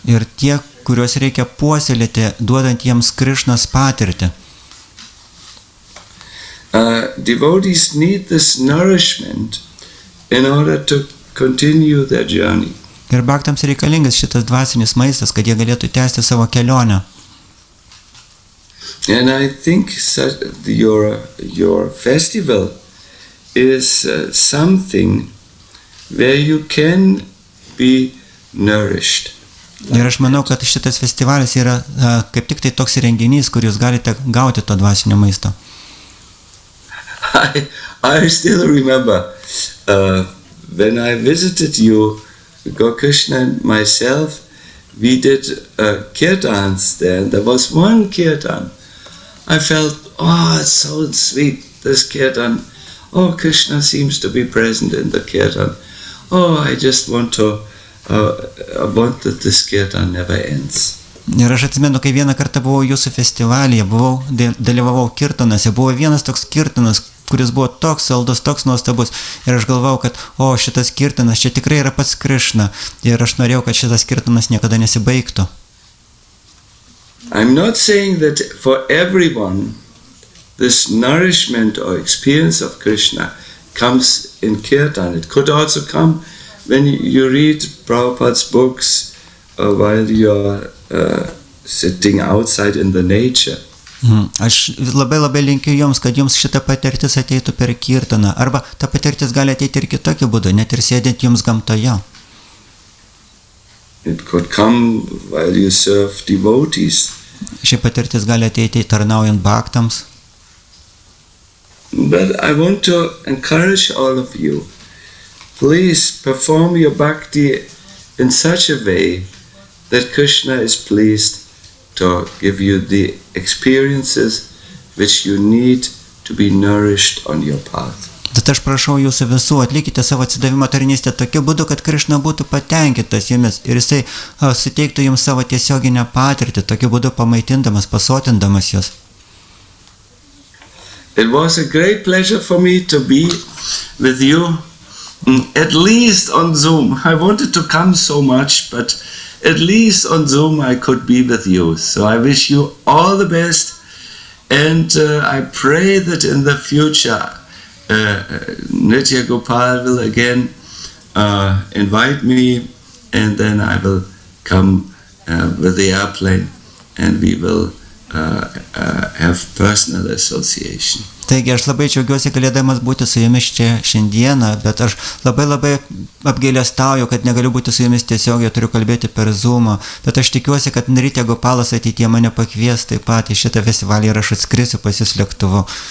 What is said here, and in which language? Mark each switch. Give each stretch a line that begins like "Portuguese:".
Lithuanian: Ir tie, kuriuos reikia puoselėti, duodant jiems Krišnos patirtį.
English: Devotees need this nourishment in order to continue their journey.
Lithuanian: Ir bhaktams reikalingas šitas dvasinis maistas, kad jie galėtų tęsti savo kelionę.
English: And I think your festival is something where you can be nourished.
Lithuanian: Ir aš manau, kad šitas festivalis yra kaip tik tai toks renginys, kur jūs galite gauti to dvasinio maisto.
English: I still remember when I visited you, Krishna and myself, we did kirtans there, and there was one kirtan. I felt, it's so sweet, this kirtan. Oh, Krishna seems to be present in the kirtan. I just want that this kirtan never ends.
Lithuanian: Ir aš atsimenu, kai vieną kartą buvau jūsų festivalyje, dalyvavau kirtanose, buvo vienas toks kirtanas, kuris buvo toks saldus, toks nuostabus. Ir aš galvau, kad šitas kirtanas čia tikrai yra pats Krišna. Ir aš norėjau, kad šitas kirtanas niekada nesibaigtų.
English: I'm not saying that for everyone this nourishment or experience of Krishna comes in kirtan. It could also come when you read Prabhupada's books or while you're sitting outside in the nature.
Lithuanian: Aš labai linkiu jums, kad jums šita patirtis ateitų per kirtaną, arba ta patirtis gali ateiti ir kitokiu būdu, net ir sėdint jums gamtoje.
English: It could come while you serve devotees.
Lithuanian: Ši patirtis gali ateiti tarnaujant bhaktams.
English: But I want to encourage all of you. Please perform your bhakti in such a way that Krishna is pleased to give you the experiences which you need to be nourished on your path.
Lithuanian: Tad aš prašau jūsų visų, atlikite savo atsidavimo tarnystę tokiu būdu, kad Krishna būtų patenkintas jumis ir jisai suteiktų jums savo tiesioginę patirtį, tokiu būdu pamaitindamas, pasotindamas jūs.
English: It was a great pleasure for me to be with you, at least on Zoom. I wanted to come so much, but at least on Zoom I could be with you. So I wish you all the best, and I pray that in the future Nitya Gopal will again invite me, and then I will come with the airplane and we will have personal association.
Lithuanian: Taigi aš labai džiaugiuosi galėdamas būti su jumis čia šiandieną, bet aš labai apgailestauju, kad negaliu būti su jumis tiesiogiai, turiu kalbėti per Zoomą, bet aš tikiuosi, kad Nitya Gopalas ateityje mane pakvies taip pat į šitą festivalį ir aš atskrisiu pas jūs lėktuvu.